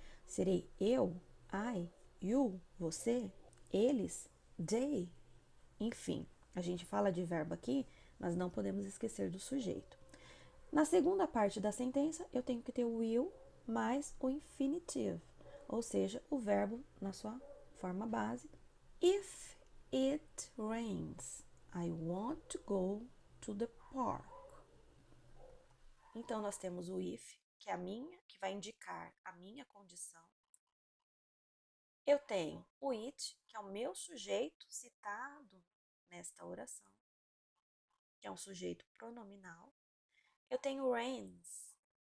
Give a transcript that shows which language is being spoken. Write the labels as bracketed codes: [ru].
[pt] Serei eu, [en] I, you, [pt] você, eles, they. Enfim, a gente fala de verbo aqui, mas não podemos esquecer do sujeito. Na segunda parte da sentença, eu tenho que ter o will mais o infinitive, ou seja, o verbo na sua forma base. [en] If it rains, I want to go to the park. [pt] Então, nós temos o if, que é a minha, que vai indicar a minha condição. Eu tenho o it, que é o meu sujeito citado nesta oração, que é um sujeito pronominal. Eu tenho rains,